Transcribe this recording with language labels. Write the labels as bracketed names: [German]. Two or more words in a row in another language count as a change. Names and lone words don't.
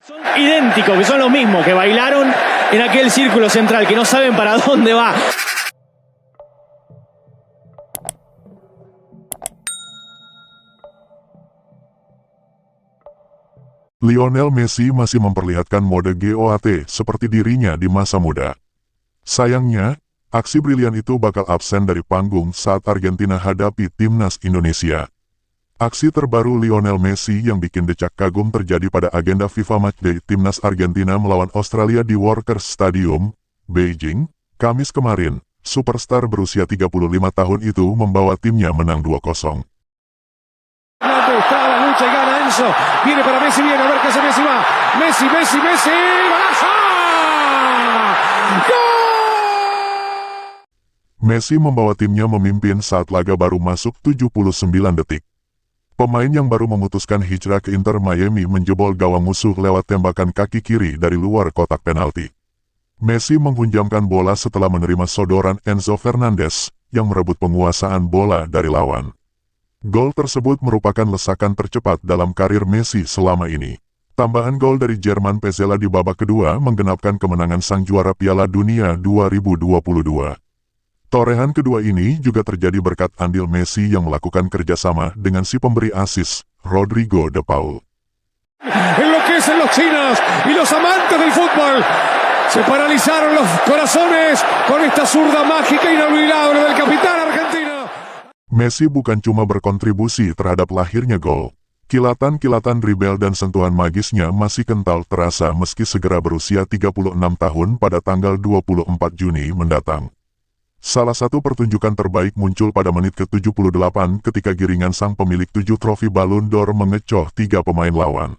[Spanish] Son idénticos, que son los mismos que bailaron en aquel círculo central, que no saben para dónde va. [Indonesian] Lionel Messi masih memperlihatkan mode GOAT seperti dirinya di masa muda. Sayangnya, aksi brilian itu bakal absen dari panggung saat Argentina hadapi timnas Indonesia. Aksi terbaru Lionel Messi yang bikin decak kagum terjadi pada agenda FIFA Matchday timnas Argentina melawan Australia di Workers Stadium, Beijing, Kamis kemarin. Superstar berusia 35 tahun itu membawa timnya menang 2-0. [Spanish] Está la lucha y gana Enzo. Viene para Messi, viene a ver qué hace Messi, va. Messi, ¡golazo! ¡Gol! [Indonesian] Messi membawa timnya memimpin saat laga baru masuk 79 detik. Pemain yang baru memutuskan hijrah ke Inter Miami menjebol gawang musuh lewat tembakan kaki kiri dari luar kotak penalti. Messi menghunjamkan bola setelah menerima sodoran Enzo Fernandez yang merebut penguasaan bola dari lawan. Gol tersebut merupakan lesakan tercepat dalam karir Messi selama ini. Tambahan gol dari Jerman Pezzella di babak kedua menggenapkan kemenangan sang juara Piala Dunia 2022. Torehan kedua ini juga terjadi berkat andil Messi yang melakukan kerjasama dengan si pemberi asis, Rodrigo de Paul. [Spanish] Enloquecen los chinos y los amantes del fútbol. Se paralizaron los corazones con esta zurda mágica inolvidable del capitán Argentina. [Indonesian] Messi bukan cuma berkontribusi terhadap lahirnya gol. Kilatan-kilatan dribble dan sentuhan magisnya masih kental terasa meski segera berusia 36 tahun pada tanggal 24 Juni mendatang. Salah satu pertunjukan terbaik muncul pada menit ke-78 ketika giringan sang pemilik 7 trofi Ballon d'Or mengecoh 3 pemain lawan.